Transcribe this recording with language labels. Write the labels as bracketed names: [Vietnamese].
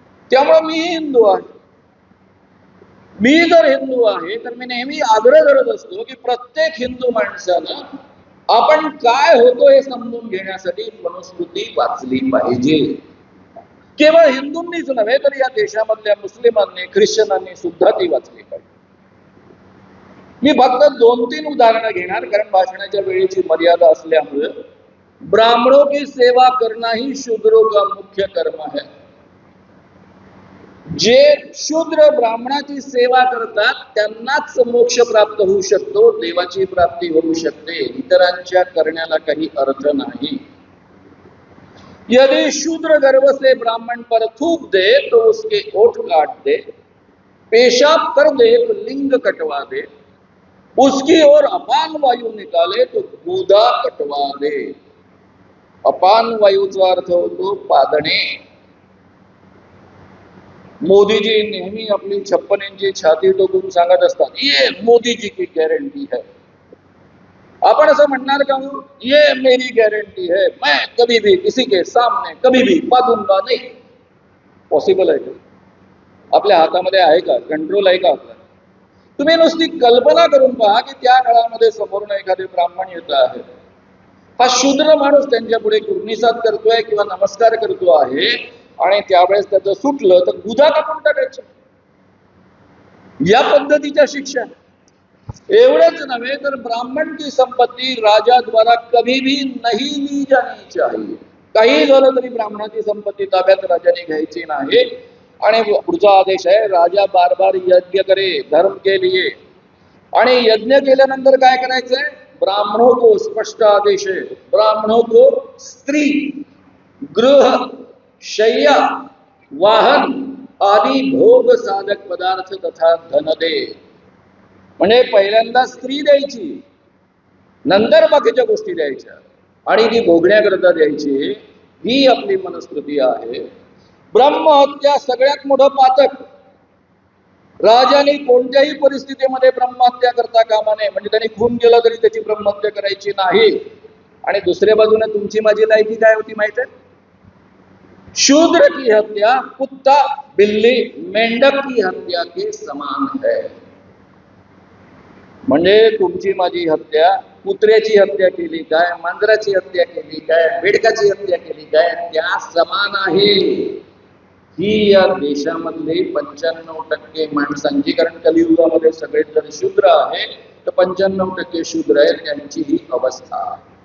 [Marathi] त्यामुळे मी हिंदू आहे. मी जर हिंदू आहे तर मी नेहमी आग्रह करत असतो की प्रत्येक हिंदू माणसानं आपण काय होतो हे समजून घेण्यासाठी मनुस्मृती वाचली पाहिजे. केवळ हिंदूंनीच नव्हे तर या देशामधल्या मुस्लिमांनी, ख्रिश्चनांनी सुद्धा ती वाचली पाहिजे. मी फक्त 2-3 उदाहरणं घेणार, कारण भाषणाच्या वेळेची मर्यादा असल्यामुळे. [Hindi] ब्राह्मणों की सेवा करना ही शूद्रों का मुख्य कर्म है. [Marathi] जे शूद्र ब्राह्मणाची सेवा करतात त्यांनाच मोक्ष प्राप्त होऊ शकतो, देवाची प्राप्ती होऊ शकते. इतरांच्या करण्याला काही अर्थ नाही. [Hindi] यदि शूद्र गर्भ से ब्राह्मण पर थूक दे तो उसके ओठ काट दे, पेशाब कर दे तो लिंग कटवा दे, उसकी ओर अपान वायू निकाले तो गुदा कटवा दे. [Marathi] अपान वायूचा अर्थ होतो पादणे. मोदीजी नेहमी आपली 56 इंची छाती टोकून सांगत असतात, [Hindi] ये मोदीजी की गॅरंटी है. [Marathi] आपण असं म्हणणार का, [Hindi] ये मेरी गारंटी है, मैं कभी भी किसी के सामने कभी भी पादूंगा नहीं. [Marathi] पॉसिबल आहे का? आपल्या हातामध्ये आहे का? कंट्रोल आहे का आपला? तुम्ही नुसती कल्पना करून पहा की त्या काळामध्ये समोरून एखादे ब्राह्मण येत आहे. हा शूद्र माणूस त्यांच्या पुढे कुर्निसाद करतोय किंवा नमस्कार करतो आहे आणि त्यावेळेस त्याचं सुटलं तर गुदा कापून टाकायचं. या पद्धतीच्या शिक्षा. एवढंच नव्हे तर [Hindi] ब्राह्मण की संपत्ती राजा द्वारा कभी भी नहीं ली जानी चाहिए. [Marathi] काही झालं तरी ब्राह्मणाची संपत्ती ताब्यात राजाने घ्यायची नाही. आणि पुढचा आदेश आहे, [Hindi] राजा बार बार यज्ञ करे धर्म के लिए. [Marathi] आणि यज्ञ केल्यानंतर काय करायचंय? [Hindi] ब्राह्मणों को स्पष्ट आदेश है, ब्राह्मणों को स्त्री, गृह, शय्या, वाहन आदि भोग साधक पदार्थ तथा धन दे. [Marathi] म्हणजे पहिल्यांदा स्त्री द्यायची, नंतर बाकीच्या गोष्टी द्यायच्या आणि ती भोगण्याकरता द्यायची. ही आपली मनस्कृती आहे. ब्रह्महत्या सगळ्यात मोठं पातक. राजाने कोणत्याही परिस्थितीमध्ये ब्रह्महत्या करता कामा नये. म्हणजे त्यांनी खून केला तरी त्याची ब्रह्महत्या करायची नाही. आणि दुसऱ्या बाजूने तुमची माझी लायकी काय होती माहिती आहे? [Hindi] शूद्र की हत्या कुत्ता, बिल्ली, मेंढक की हत्या के समान है. [Marathi] म्हणजे तुमची माझी हत्या, कुत्र्याची हत्या केली काय, मांजराची हत्या केली काय, बेडकाची हत्या केली काय, त्या समान आहे. ही या देशामधले 95% माणसांची, कारण कलियुगामध्ये सगळे जर शूद्र आहे तर 95% शूद्र आहेत, त्यांची ही अवस्था.